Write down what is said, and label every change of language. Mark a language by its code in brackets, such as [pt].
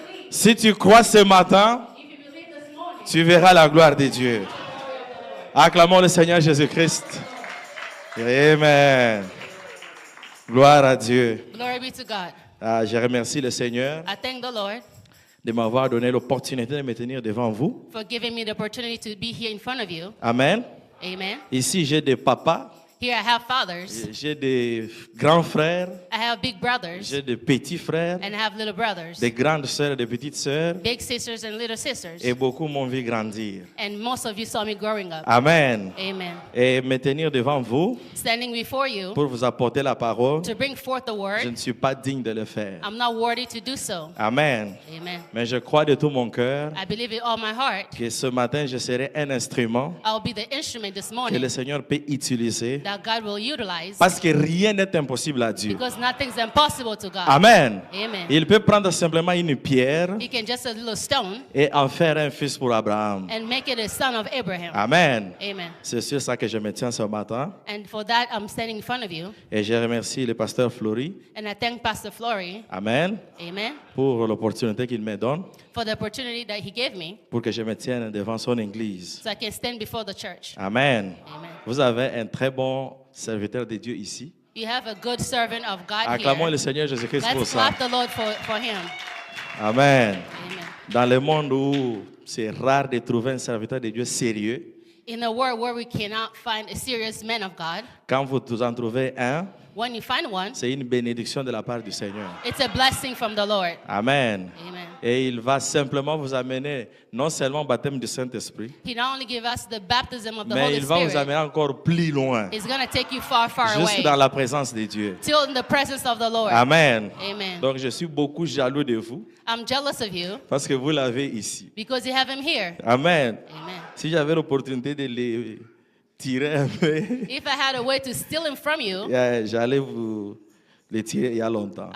[fr] Si tu crois ce matin, tu verras la gloire de Dieu. Acclamons le Seigneur Jésus-Christ. Amen. Gloire à Dieu. [en] Glory be to God. [fr] Je remercie le Seigneur [en] I thank the Lord [fr] de m'avoir donné l'opportunité de me tenir devant vous. [en] for giving me the opportunity to be here in front of you. Amen. Amen. [fr] Ici, j'ai des papas, [en] Here I have fathers, [fr] j'ai des grands frères, [en] I have big brothers, [fr] j'ai des petits frères, [en] and I have little brothers, [fr] des grandes sœurs et des petites sœurs, [en] big sisters and little sisters. [fr] et beaucoup m'ont vu grandir. [en] And most of you saw me growing up. Amen. Amen. [fr] Et me tenir devant vous [en] Standing before you [fr] pour vous apporter la parole, [en] to bring forth the [fr] je [en] word, [fr] ne suis pas digne de le faire. [en] I'm not worthy to do so. Amen. Amen. [fr] Mais je crois de tout mon cœur [en] I believe with all my heart [fr] que ce matin, je serai un instrument [en] I'll be the instrument this [fr] que [en] morning [fr] le Seigneur peut utiliser [en] that God will utilize, [fr] parce que rien n'est impossible à Dieu. [en] because nothing's impossible to God. Amen. Amen. [fr] Il peut prendre simplement une pierre [en] He can just a little stone [fr] et en faire un fils pour Abraham. [en] and make it a son of Abraham. Amen. Amen. [fr] C'est sur ça que je me tiens ce matin. [en] And for that, I'm standing in front of you. [fr] Et je remercie le pasteur Flory. [en] And I thank Pastor Flory, Amen. amen, [fr] Pour l'opportunité qu'il me donne [en] for the opportunity that he gave me [fr] pour que je me tienne devant son église. [en] so I can stand before the church. Amen. Amen. [fr] Vous avez un très bon serviteur de Dieu ici. [en] You have a good servant of God [fr] Acclamons le [en] here. [fr] Seigneur Jésus-Christ pour [en] Let's [fr] ça. [en] clap the Lord for him. Amen. Amen. [fr] Dans le monde où c'est rare de trouver un serviteur de Dieu sérieux, [en] In a world where we cannot find a serious man of God, [fr] quand vous en trouvez un, [en] when you find one, [fr] c'est une bénédiction de la part du Seigneur. [en] it's a blessing from the Lord. Amen. Amen. [fr] Et il va simplement vous amener non seulement au baptême du Saint-Esprit, [en] He not only gives us the baptism of the [fr] mais [en] Holy [fr] il va vous [en] Spirit, [fr] amener encore plus loin, [en] it's going to take you far, far [fr] juste [en] away, [fr] dans la présence de Dieu. [en] till in the presence of the Lord. Amen. Amen. [fr] Donc je suis beaucoup jaloux de vous [en] I'm jealous of you [fr] parce que vous l'avez ici. [en] because you have him here. Amen. Amen. [fr] Si j'avais l'opportunité de les tirer un peu, [en] If I had a way to steal him from you, [fr] j'allais vous les tirer il y a longtemps.